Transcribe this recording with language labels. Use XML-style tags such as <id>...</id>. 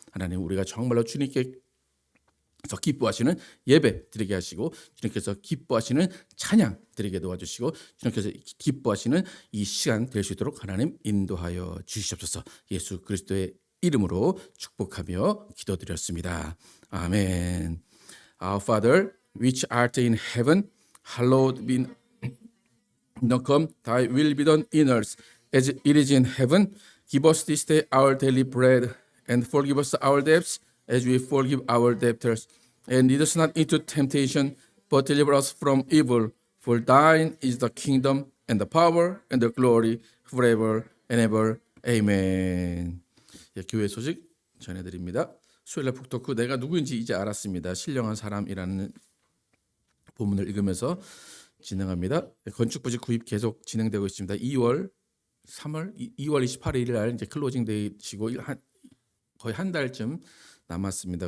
<ko>하나님 우리가 정말로 주님께서 기뻐하시는 예배 드리게 하시고 주님께서 기뻐하시는 찬양 드리게 도와주시고 주님께서 기뻐하시는 이 시간 될 수 있도록 하나님 인도하여 주시옵소서. 예수 그리스도의 이름으로 축복하며 기도드렸습니다. 아멘.</ko> <en>Our Father which art in heaven, hallowed be thy come, thy will be done in earth as it is in heaven. Give us this day our daily bread, and forgive us our debts as we forgive our debtors. And lead us not into temptation, but deliver us from evil. For thine is the kingdom, and the power, and the glory, forever and ever. Amen.</en> <ko>예, 교회 소식 전해드립니다. 수요일날 북토크 내가 누구인지 이제 알았습니다. 신령한 사람이라는 본문을 읽으면서 진행합니다. 건축부지 구입 계속 진행되고 있습니다. 2월 28일 날 이제 클로징 데이시고 거의 한 달쯤 남았습니다.</ko>